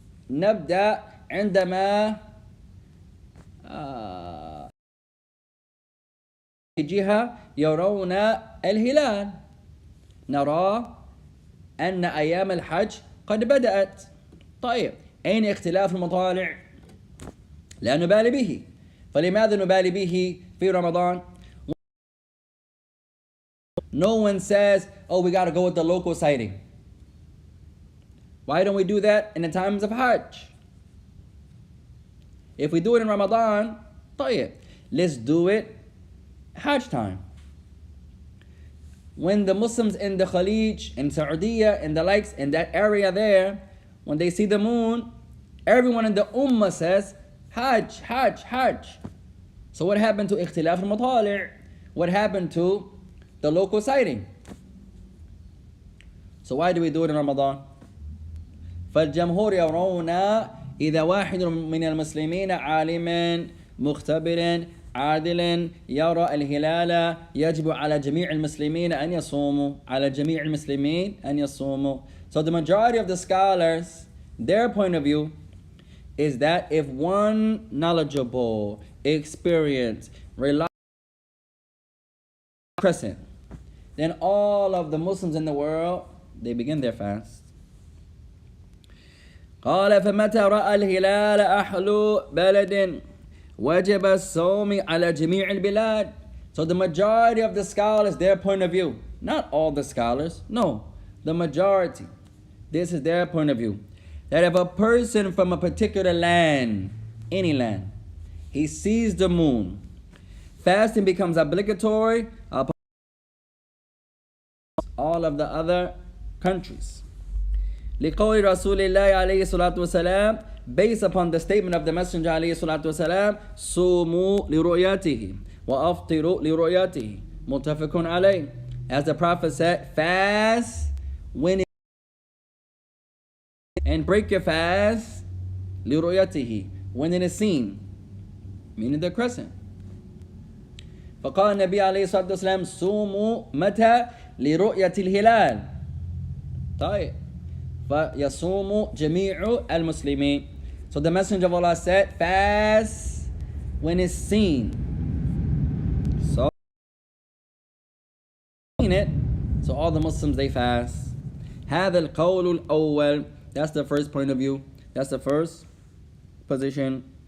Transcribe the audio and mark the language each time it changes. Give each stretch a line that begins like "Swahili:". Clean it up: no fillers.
Arabic: نبدأ عندما جهة يرون الهلال، نرى أن أيام الحج قد بدأت. طيب أين اختلاف المطالع؟ لا نبالي به. فلماذا نبالي به في رمضان؟
English: No one says, oh, we got to go with the local sighting. Why don't we do that in the times of Hajj? If we do it in Ramadan, طيب, let's do it Hajj time. When the Muslims in the Khalij, in Saudi and the likes, in that area there, when they see the moon, everyone in the Ummah says, Hajj, Hajj, Hajj. So what happened to ikhtilaf al-matali'? What happened to the local sighting? So why do we do it in Ramadan?
Arabic: فالجمهور يرون إذا واحد من المسلمين عالم مختبر عادل يرى الهلال يجب على جميع المسلمين أن يصوموا. على جميع المسلمين أن يصوموا.
English: So the majority of the scholars, their point of view is that if one knowledgeable, experienced, reliable crescent, then all of the Muslims in the world, they begin their fast.
Arabic: قال فمتى رأى الهلال أهل بلد وجب الصوم على جميع البلاد.
English: So the majority of the scholars, their point of view, not all the scholars, no, the majority, this is their point of view, that if a person from a particular land, any land, he sees the moon, fasting becomes obligatory upon all of the other countries.
Arabic: لقول رسول الله عليه الصلاة والسلام,
English: based upon the statement of the Messenger
Arabic: عليه الصلاة والسلام, صوموا لرؤيته وأفطروا لرؤيته متفق عليه.
English: As the Prophet said, fast when it, and break your fast لرؤيته, when it is seen, meaning the crescent.
Arabic: فقال النبي عليه الصلاة والسلام صوموا متى لرؤية الهلال. طيب فيصوم جميع المسلمين.
English: So the Messenger of Allah said, fast when it's seen. So so all the Muslims they fast.
Arabic: هذا القول الأول.
English: That's the first point of view. That's the first position.